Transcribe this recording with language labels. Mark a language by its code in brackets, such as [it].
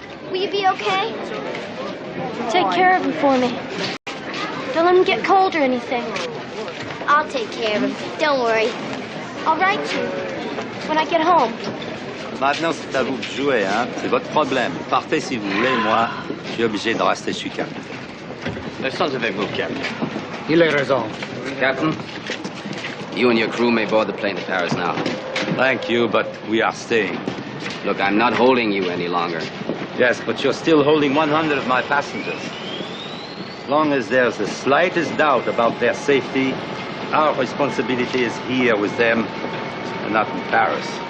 [en] Will you be okay? Take care of him for me. Don't let him get cold or anything. I'll take care of him. Don't worry. I'll write you when I get home. [fr] Maintenant, c'est à vous de jouer, hein? C'est votre problème. Partez si vous voulez, moi, je suis obligé de rester sur Cap. Restons avec vous, Captain. Il a raison. [en] Captain, you and your crew may board the plane to Paris now. Thank you, but we are staying. Look, I'm not holding you any longer. Yes, but you're still holding 100 of my passengers. As long as there's the slightest doubt about their safety, our responsibility is here with them and not in Paris.